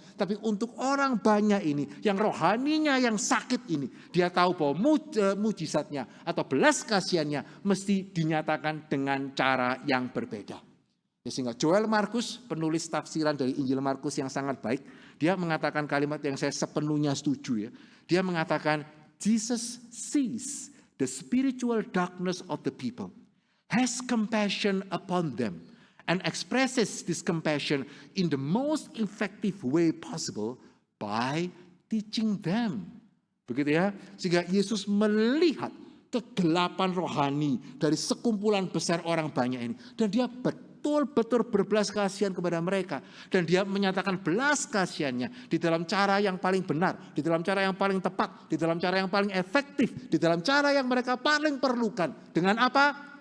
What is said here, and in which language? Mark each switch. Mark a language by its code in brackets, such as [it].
[id] Tapi untuk orang banyak ini, yang rohaninya yang sakit ini, dia tahu bahwa mujizatnya atau belas kasihannya mesti dinyatakan dengan cara yang berbeda. Ya, sehingga Joel Markus, penulis tafsiran dari Injil Markus yang sangat baik, dia mengatakan kalimat yang saya sepenuhnya setuju ya. Dia mengatakan, [en] Jesus sees the spiritual darkness of the people, has compassion upon them, and expresses this compassion in the most effective way possible by teaching them. [id] Begitu ya. Sehingga Yesus melihat kegelapan rohani dari sekumpulan besar orang banyak ini. Dan dia betul-betul berbelas kasihan kepada mereka. Dan dia menyatakan belas kasihannya di dalam cara yang paling benar, di dalam cara yang paling tepat, di dalam cara yang paling efektif, di dalam cara yang mereka paling perlukan. Dengan apa?